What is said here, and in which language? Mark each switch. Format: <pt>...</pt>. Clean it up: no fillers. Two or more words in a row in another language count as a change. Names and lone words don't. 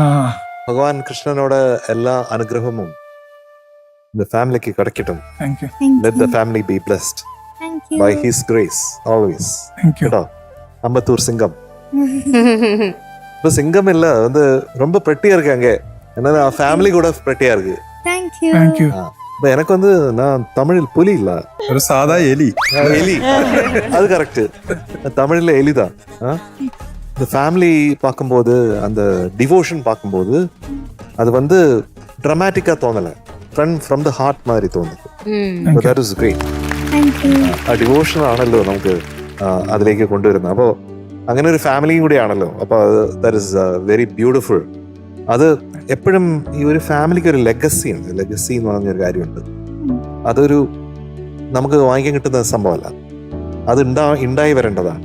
<ml>ഭഗവാൻ കൃഷ്ണനോട് എല്ലാ അനുഗ്രഹവും ഫാമിലിക്ക് കിടക്കട്ടും.</ml> <en>thank you. Let the family be blessed Thank you. by his grace always. thank you.</en> <ta>கேட்டா அம்பத்தூர் சிங்கம். இப்போ சிங்கம் இல்ல வந்து ரொம்ப பெட்டியா இருக்காங்க. என்னன்னா ஃபேமிலி கூட பெட்டியா இருக்கு.</ta> <en>Thank you. thank you.</en> <ta>இப்போ எனக்கு வந்து நான் தமிழில் புலி இல்ல,</ta> <ml>ഒരു സാധാ എലി.</ml> <ta>எலி. அது கரெக்ட். தமிழ்ல எலி தான். இந்த ஃபேமிலி பார்க்கும்போது அந்த டிவோஷன் பார்க்கும்போது அது வந்து ட்ராமாட்டிக்கா தோணல,</ta> <en>from the heart</en> <ml>മാതിരി തോന്നുന്നു.</ml> <en>that is great. Thank you.</en> <ml>ആ ഡിവോഷൻ ആണല്ലോ നമുക്ക് അതിലേക്ക് കൊണ്ടുവരുന്നത്. അപ്പോൾ അങ്ങനെ ഒരു ഫാമിലിയും കൂടി ആണല്ലോ.</ml> <en>അപ്പോൾ that is very beautiful.</en> <ml>അത് എപ്പോഴും ഈ ഒരു ഫാമിലിക്ക് ഒരു ലെഗസി ഉണ്ട്. ലെഗസി എന്ന് പറഞ്ഞൊരു കാര്യമുണ്ട്. അതൊരു നമുക്ക് വാങ്ങിക്കാൻ കിട്ടുന്ന സംഭവമല്ല, അത് ഉണ്ടായി വരേണ്ടതാണ്.</ml>